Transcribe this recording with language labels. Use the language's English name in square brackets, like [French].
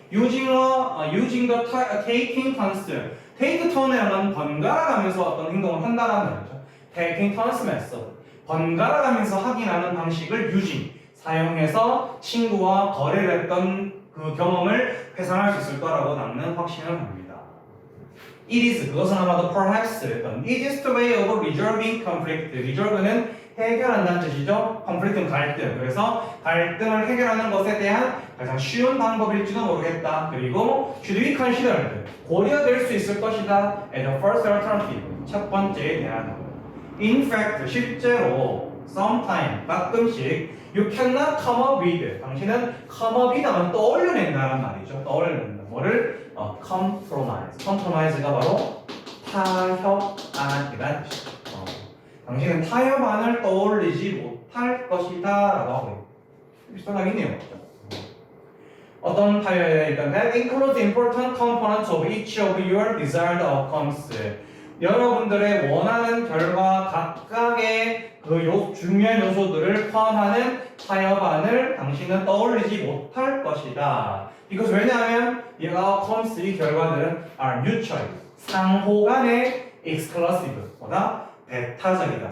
[English] using the taking turns. [Korean] take turn에 하면 번갈아 가면서 어떤 행동을 한다라는 말이죠. [English] taking turns method. [Korean] 번갈아 가면서 확인하는 방식을 using. 사용해서 친구와 거래를 했던 그 경험을 회상할 수 있을 거라고 남는 확신을 합니다. [English] It is, [Korean] 그것은 아마도 [English] perhaps 했던 easiest way of resolving conflict. [Korean] resolve는 해결한다는 뜻이죠. conflict는 갈등. 그래서 갈등을 해결하는 것에 대한 가장 쉬운 방법일지도 모르겠다. 그리고 [English] should we consider, [Korean] 고려될 수 있을 것이다. [English] as a first alternative, [Korean] 첫 번째에 대한. [English] In fact, 실제로 sometimes, 가끔씩 you cannot come up with, 당신은 come up with [Korean] 하면 떠올려낸다는 말이죠. 떠올려낸다. 뭐를? compromise. compromise가 바로 타협안이라는 뜻이죠. 당신은 타협안을 떠올리지 못할 것이다 라고 하고 있습니다. 비슷하겠네요. 어떤 타협이니까 [English] that includes important components of each of your desired outcomes. [Korean] 여러분들의 원하는 결과 각각의 그 중요한 요소들을 포함하는 타협안을 당신은 떠올리지 못할 것이다. because 왜냐하면 이 outcomes, 이 결과들은 [English] are mutual, [Korean] 상호간에 exclusive, 보다 배타적이다.